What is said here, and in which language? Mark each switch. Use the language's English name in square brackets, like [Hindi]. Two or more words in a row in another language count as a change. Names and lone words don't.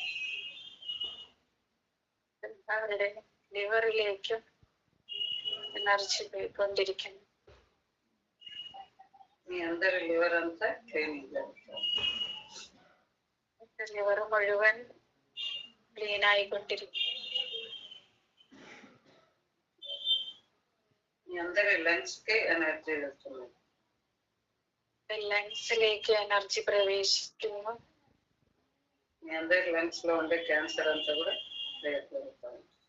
[Malayalam] അവരുടെ ലിവറിലേക്കും എനർജി പോയിക്കൊണ്ടിരിക്കുന്നു. [Telugu] మీ అందరి లివర్ అంతా క్లీనింగ్ అవుతుంది. [Malayalam] ലിവർ മുഴുവൻ ക്ലീൻ ആയിക്കൊണ്ടിരിക്കും. [Telugu] మీ అందరి లంగ్స్ కి ఎనర్జీ వెళ్తుంది. [Malayalam] ലങ്സിലേക്ക് എനർജി പ്രവേശിക്കുന്നു. [Telugu] మీ అందరి లంగ్స్ లో ఉండే క్యాన్సర్ అంతా కూడా జరుగుతుంది.